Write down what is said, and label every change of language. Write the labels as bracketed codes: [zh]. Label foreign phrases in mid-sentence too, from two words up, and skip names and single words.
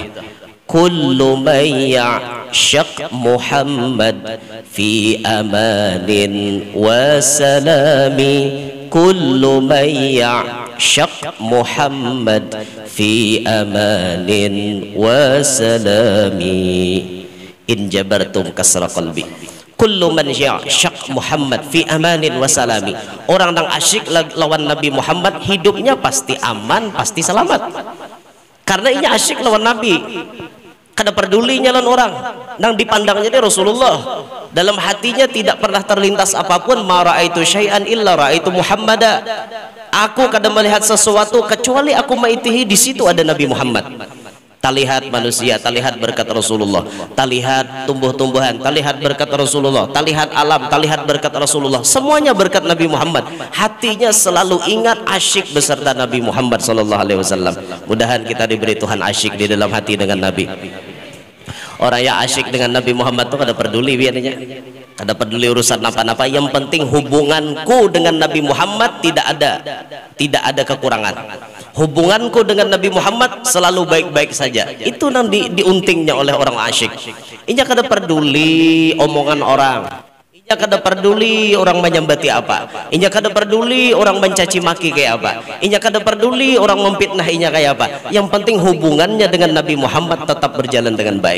[ar] كل من يعشق محمد في أمان وسلام. كل من يعشق محمد في أمان وسلام. إن جبرتم كسر قلبي. كل من يعشق محمد في أمان وسلام. [bjn] Orang yang asyik lawan Nabi Muhammad hidupnya pasti aman, pasti selamat. Karena ia asyik lawan Nabi. Kada pedulinya lawan orang. Nang dipandangnya dia Rasulullah. Dalam hatinya tidak pernah terlintas apapun, [ar] ما رأيت شيئا إلا رأيت محمدا. [bjn] Aku kada melihat sesuatu kecuali aku maitihi, di situ ada Nabi Muhammad. Talihat manusia, talihat berkat Rasulullah, talihat tumbuh-tumbuhan, talihat berkat Rasulullah, talihat alam, talihat berkat Rasulullah, semuanya berkat Nabi Muhammad. [id] Hatinya selalu ingat asyik beserta Nabi Muhammad [ar] صلى الله عليه وسلم. [bjn] Mudahan kita diberi Tuhan asyik di dalam hati dengan Nabi. Orang yang asyik dengan Nabi Muhammad itu kada peduli biarnya, kada peduli urusan apa-apa, yang penting hubunganku dengan Nabi Muhammad tidak ada kekurangan. [id] Hubunganku dengan Nabi Muhammad selalu baik-baik saja. [bjn] Itu yang diuntingnya oleh orang asyik. Inya kada peduli omongan orang, inya kada peduli orang menyambati apa, inya kada peduli orang mencaci maki kayak apa, inya kada peduli orang memfitnah inya kayak apa. [id] Yang penting hubungannya dengan Nabi Muhammad tetap berjalan dengan baik.